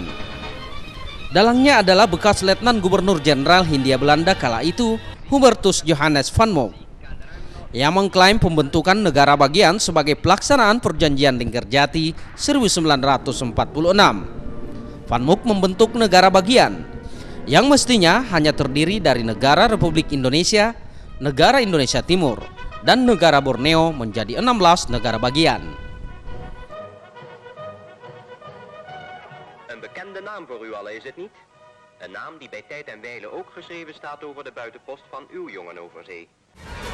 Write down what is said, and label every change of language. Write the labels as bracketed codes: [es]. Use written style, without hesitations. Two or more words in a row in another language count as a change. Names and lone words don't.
[id] Dalangnya adalah bekas Letnan Gubernur Jenderal Hindia Belanda kala itu, Hubertus Johannes van Mook, yang mengklaim pembentukan negara bagian sebagai pelaksanaan perjanjian Linggarjati 1946. Van Mook membentuk negara bagian yang mestinya hanya terdiri dari negara Republik Indonesia, negara Indonesia Timur, dan negara Borneo menjadi 16 negara bagian. [nl] Een bekende naam voor u allen, is het niet? Een naam die bij tijd en wijle ook geschreven staat over de buitenpost van uw jongen over zee.